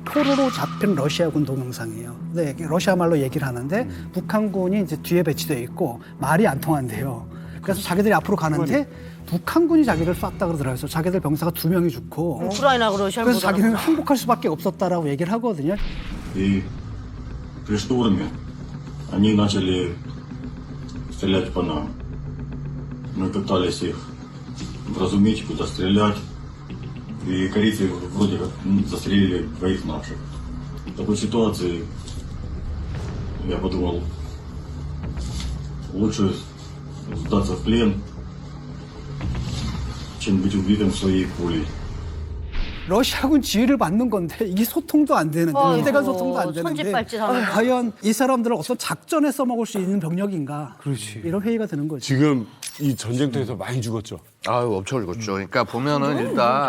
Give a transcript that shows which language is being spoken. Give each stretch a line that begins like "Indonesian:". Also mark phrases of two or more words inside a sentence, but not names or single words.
Korean: 포로로 잡힌 러시아군 동영상이에요. 네, 러시아 말로 얘기를 하는데 북한군이 이제 뒤에 배치되어 있고 말이 안 통한대요. 그래서 자기들이 앞으로 가는데 북한군이 자기를 쐈다 그러더라고요. 그래서 자기들 병사가 2명이 죽고 우크라이나 러시아 그래서 자기는 항복할 수밖에 없었다라고 얘기를 하거든요.
Russian: И при штурме они начали стрелять по нам. Мы пытались их вразумить, куда стрелять. И корейцы вроде как застрелили 2 наших. В такой ситуации я подумал, лучше сдаться в плен, чем быть убитым своей пулей.
Korean: 러시아군 지휘를 받는 건데 이게 소통도 안 되는데 이대간 소통도 안 되는데 천지발찌하는 과연 이 사람들을 어떤 작전에 써먹을 수 있는 병력인가 이런 회의가 드는 거죠. 지금 이 전쟁터에서 많이 죽었죠. 아유, 엄청 죽었죠. 그러니까 보면은 일단